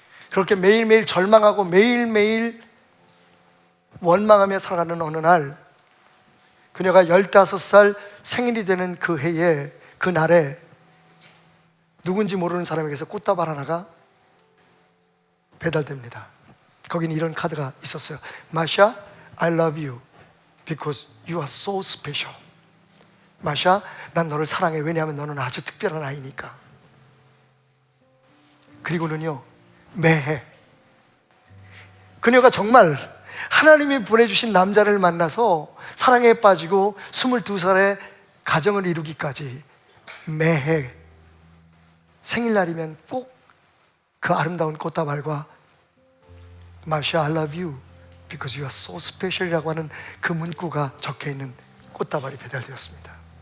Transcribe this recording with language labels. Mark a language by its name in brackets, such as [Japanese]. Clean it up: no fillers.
[Korean] 그렇게 매일매일 절망하고 매일매일 원망하며 살아가는 어느 날, 그녀가 15살 생일이 되는 그 해에, 그 날에 누군지 모르는 사람에게서 꽃다발 하나가 배달됩니다. 거기는 이런 카드가 있었어요. [English] 마샤, I love you because you are so special. [Korean] 마샤, 난 너를 사랑해. 왜냐하면 너는 아주 특별한 아이니까. 그리고는요, 매해 그녀가 정말 하나님이 보내주신 남자를 만나서 사랑에 빠지고 22살에 가정을 이루기까지 매해 생일날이면 꼭 그 아름다운 꽃다발과 마샤, [English] I love you because you are so special [Korean] 이라고 하는 그 문구가 적혀있는 꽃다발이 배달되었습니다.